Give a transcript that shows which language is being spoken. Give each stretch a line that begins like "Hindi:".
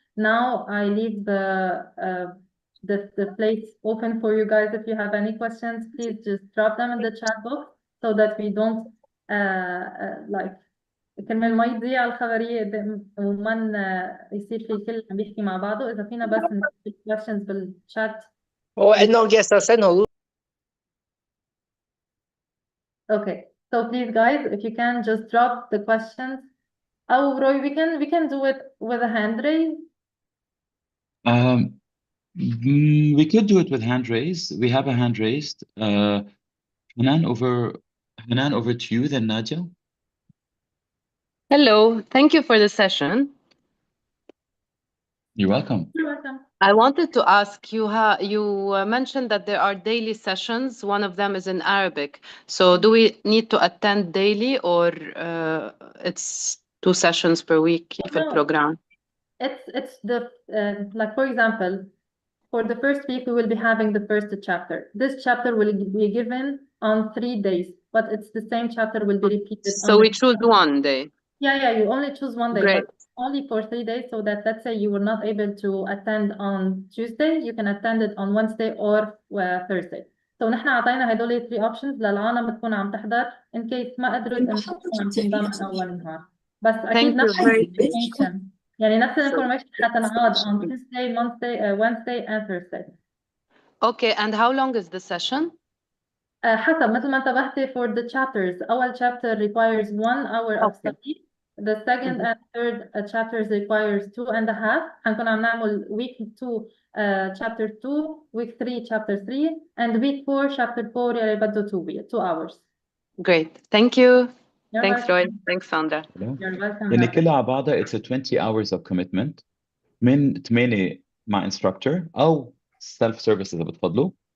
English: Now I leave the place open for you guys. If you have any questions, please just drop them in the chat box, so that we don't like كرمال ما يضيع الخبرية ومن يصير في الكل عم بيحكي مع بعضه.
Arabic: إذا فينا بس نكتب questions بالchat. إنه جالسة
English: Okay, so please guys, if you can just drop the questions. Oh, Roy, we can do it with a hand raise. We could do it with hand raise. We have a hand raised. Hanan, over to you, then Nadia. Hello, thank you for the session. You're welcome. You're welcome. I wanted to ask you, you mentioned that there are daily sessions. One of them is in Arabic. So do we need to attend daily, or it's 2 sessions per week في No.
Arabic: البروجرام?
English: It's the like, for example, for the first week, we will be having the first chapter. This chapter will be given on 3 days, but it's the same chapter will be repeated. So we choose one day. Yeah, you only choose one day, Great. but only for 3 days, so that, let's say you were not able to attend on Tuesday, you can attend it on Wednesday or Thursday.
Arabic: So نحن عطينا هدول 3 options للعالم تكون عم تحضر in case ما قدرت إنه تكون عم تنضم من أول نهار. بس أكيد نفس information، يعني نفس information حتنعاد on Tuesday, Wednesday and Thursday.
English: Okay, and how long is the session?
Arabic: حسب مثل ما انتبهتي for the chapters.
English: أول chapter requires 1 hour of study. The second and third chapters requires 2.5. هنكون عم نعمل week 2 chapter 2, week 3 chapter 3, and week 4 chapter 4 يلي بده 2 hours. Great, thank you. You're Thanks, welcome. Roy. Thanks, Sandra. You're welcome.
Arabic: يعني كلها على بعضها it's a 20 hours of commitment من 8 مع instructor أو self service إذا بتفضلوا.